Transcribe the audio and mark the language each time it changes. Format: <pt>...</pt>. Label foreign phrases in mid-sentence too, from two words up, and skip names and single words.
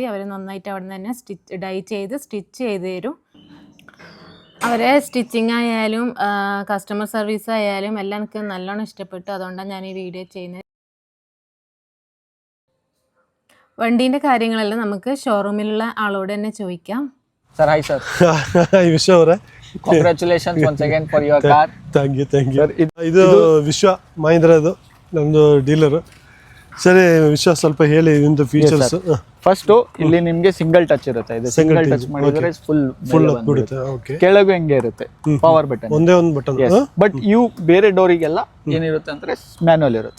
<ml>അവർ നന്നായിട്ട് അവിടെ നിന്ന് തന്നെ ഡൈ ചെയ്ത് സ്റ്റിച്ച് ചെയ്ത് തരും. അവരെ സ്റ്റിച്ചിങ് ആയാലും</ml> <en>customer service</en> <ml>ആയാലും എല്ലാം എനിക്ക് നല്ലോണം ഇഷ്ടപ്പെട്ടു. അതുകൊണ്ടാണ് ഞാൻ ഈ വീഡിയോ ചെയ്യുന്നത്. വണ്ടീൻ്റെ കാര്യങ്ങളെല്ലാം നമുക്ക് ഷോറൂമിലുള്ള ആളോട് തന്നെ ചോദിക്കാം.</ml> <en>Sir, hi sir.</en> <kn>ವಿಶ್ವ ಅವರೇ,</kn> <en>Congratulations once again for your car. thank you</en> <kn>ಇದು ವಿಶ್ವ ಮಹೀಂದ್ರದು ನಮ್ಮದು ಡೀಲರು. ಸರಿ ವಿಶ್ವ, ಸ್ವಲ್ಪ ಹೇಳಿ ಇದೊಂದು ಫೀಚರ್ಸ್. ಫಸ್ಟ್ ಇಲ್ಲಿ ನಿಮ್ಗೆ</kn> <en>single touch</en> <kn>ಇರುತ್ತೆ. ಇದು</kn> <en>single touch</en> <kn>ಮಾಡಿದ್ರೆ ಫುಲ್ ಬಿಡುತ್ತೆ. ಓಕೆ, ಕೆಳಗೂ ಹೆಂಗೆ ಇರುತ್ತೆ</kn> <en>power button,</en> <kn>ಒಂದೇ ಒಂದು ಬಟನ್. ಬಟ್ ಇವು ಬೇರೆ ಡೋರಿಗೆಲ್ಲ ಏನಿರುತ್ತೆ ಅಂದ್ರೆ ಮ್ಯಾನುವಲ್ ಇರುತ್ತೆ.</kn>